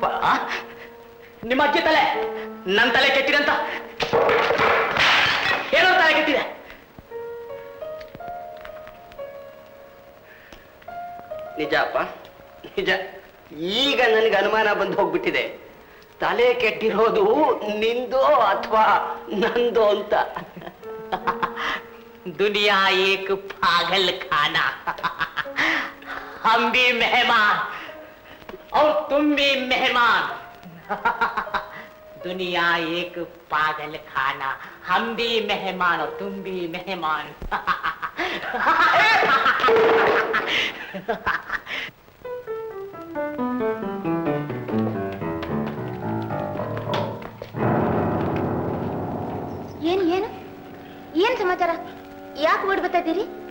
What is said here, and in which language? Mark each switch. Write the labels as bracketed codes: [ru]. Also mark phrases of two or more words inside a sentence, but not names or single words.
[kn] ನಿಮ್ಮ ಅಜ್ಜಿ ತಲೆ ನನ್ನ ತಲೆ ಕೆಟ್ಟಿದೆ ಅಂತ ಏನೋ ತಲೆ ಕೆಟ್ಟಿದೆ. ನಿಜಪ್ಪ, ನಿಜ. ಈಗ ನನಗೆ ಅನುಮಾನ ಬಂದು ಹೋಗ್ಬಿಟ್ಟಿದೆ, ತಲೆ ಕೆಟ್ಟಿರೋದು ನಿಂದೋ ಅಥವಾ ನಂದೋ ಅಂತ. [hi] दुनिया एक पागल खाना, हम भी मेहमान और तुम भी मेहमान. दुनिया एक पागल खाना, हम भी मेहमान और तुम भी मेहमान. [kn] ಏನು ಏನು ಏನ್ ಸಮಾಚಾರ? ಯಾಕೆ ಓಡ್ ಬರ್ತಾ ಇದ್ದೀರಿ?